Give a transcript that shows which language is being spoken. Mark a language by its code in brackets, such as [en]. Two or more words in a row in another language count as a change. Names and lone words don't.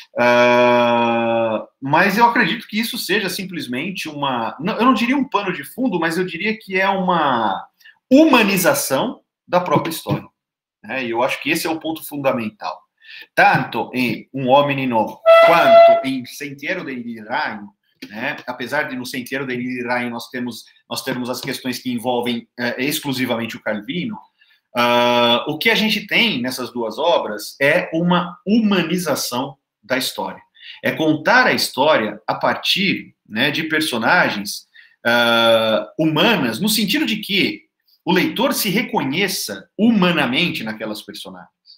[pt] Mas eu acredito que isso seja simplesmente eu não diria um pano de fundo, mas eu diria que é uma humanização da própria história, né? E eu acho que esse é o ponto fundamental. Tanto em Um Homem Novo, quanto em Sentiero degli Ragni, né? Apesar de no Sentiero degli Ragni nós temos as questões que envolvem exclusivamente o Calvino, o que a gente tem nessas duas obras é uma humanização da história. É contar a história a partir, né, de personagens humanas, no sentido de que o leitor se reconheça humanamente naquelas personagens.